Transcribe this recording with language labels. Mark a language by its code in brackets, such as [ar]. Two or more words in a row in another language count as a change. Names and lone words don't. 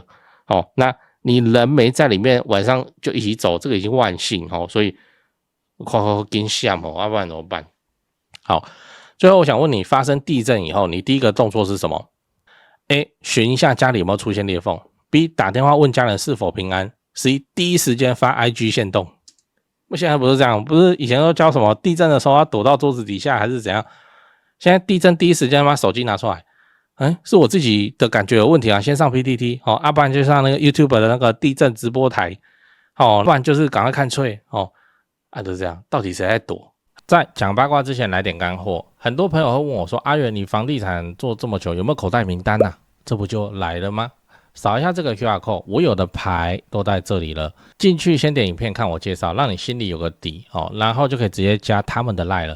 [zh] 哦，那你人沒在裡面，晚上就一起走，這個已經萬幸哦，所以快跟下哦，要不然怎麼辦？好。最後我想問你，發生地震以後，你第一個動作是什麼？ A. 尋一下家裡有沒有出現裂縫。 B. 打電話問家人是否平安。 C. 第一時間發 IG 限動。現在不是這樣，不是以前都教什麼地震的時候要躲到桌子底下還是怎樣？現在地震第一時間把手機拿出來。是我自己的感覺有問題啊，先上 PTT 哦，不然就上那個 YouTube 的那個地震直播台哦，不然就是趕快看脆哦，就是這樣，到底誰在躲？在講八卦之前來點乾貨，很多朋友會問我說，阿元你房地產做這麼久有沒有口袋名單啊？這不就來了嗎？掃一下這個 [en] QR code， [zh] 我有的牌都在這裡了，進去先點影片看我介紹，讓你心裡有個底哦，然後就可以直接加他們的 LINE 了。